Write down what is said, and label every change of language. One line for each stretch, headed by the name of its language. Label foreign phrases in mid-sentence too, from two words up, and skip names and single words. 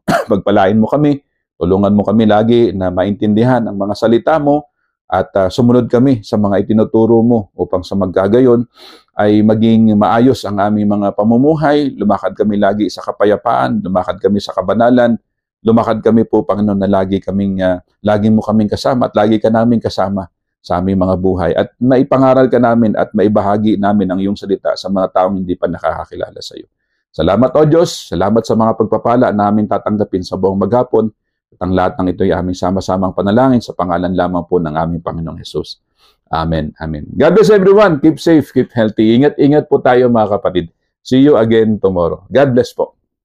Filipino: Pagpalain mo kami, tulungan mo kami lagi na maintindihan ang mga salita mo at sumunod kami sa mga itinuturo mo upang sa magkagayon ay maging maayos ang aming mga pamumuhay, lumakad kami lagi sa kapayapaan, lumakad kami sa kabanalan, lumakad kami po, Panginoon, na lagi mo kaming kasama at lagi ka namin kasama sa aming mga buhay. At maipangaral ka namin at maibahagi namin ang iyong salita sa mga taong hindi pa nakakakilala sa iyo. Salamat, O Diyos. Salamat sa mga pagpapala na aming tatanggapin sa buong maghapon. At ang lahat ng ito ay aming sama-samang panalangin sa pangalan lamang po ng aming Panginoong Jesus.
English: Amen. Amen. God bless everyone. Keep safe, keep healthy.
Filipino: Ingat-ingat po tayo, mga kapatid.
English: See you again tomorrow. God bless po.